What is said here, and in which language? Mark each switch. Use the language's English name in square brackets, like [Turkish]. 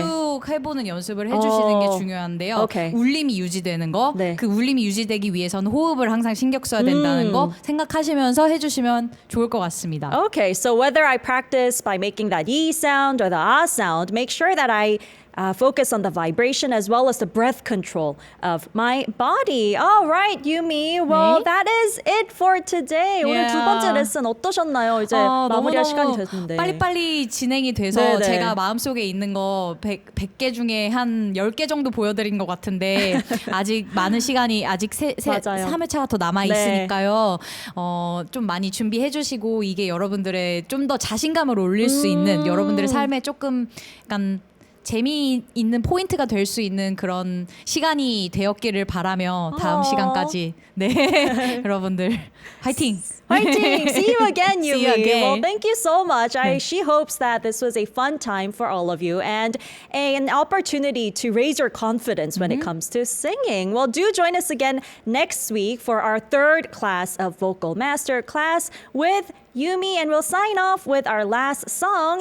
[Korean] 쭉 해보는 연습을 해주시는 게 중요한데요. 오케이. 울림이 유지되는 거, 네. 그 울림이 유지되기 위해서는 호흡을 항상 신경 써야 된다는 거 생각하시면서 해주시면 좋을 것 같습니다. [English] Okay, so whether I practice by making that E sound or the ah sound, make sure that I focus on the vibration as well as the breath control of my body. All right, Yumi. Well, [Korean] 네. [English] that is it for today. [Korean] 오늘 두 번째 레슨 어떠셨나요? 이제 마무리할 시간이 됐는데. 빨리빨리 진행이 돼서 네네. 제가 마음속에 있는 거 100개 중에 한 10개 정도 보여드린 것 같은데 아직 많은 시간이 아직 맞아요. 3회차가 더 남아 있으니까요. 좀 많이 준비해 주시고 이게 여러분들의 좀 더 자신감을 올릴 수 있는 여러분들의 삶에 조금 약간 재미있는 포인트가 될 수 있는 그런 시간이 되었기를 바라며 다음 시간까지 네 여러분들 화이팅! [English] Fighting! See you again, Yumi. See you again. Well, thank you so much. She hopes that this was a fun time for all of you and an opportunity to raise your confidence when it comes to singing. Well, do join us again next week for our third class of Vocal Master class with Yumi, and we'll sign off with our last song.